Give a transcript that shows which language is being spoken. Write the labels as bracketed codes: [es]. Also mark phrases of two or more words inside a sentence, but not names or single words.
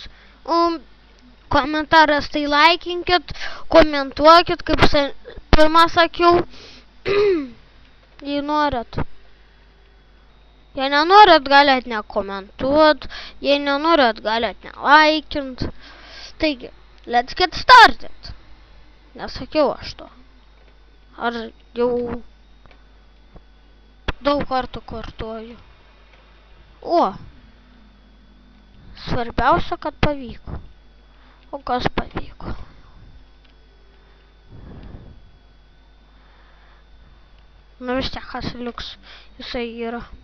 [lt] Komentaras tai laikinkit, komentuokit, kaip pirmą sakiau, jei norit. Jei nenorit, galit nekomentuot, jei nenorit, galit nelaikint. Taigi, [en] let's get started. [lt] Nesakiau aš to. Ar jau daug kartų kartuoju. O, svarbiausia, kad pavyko. O kas pavyko? Nu vis tiek, kas liks, jisai yra.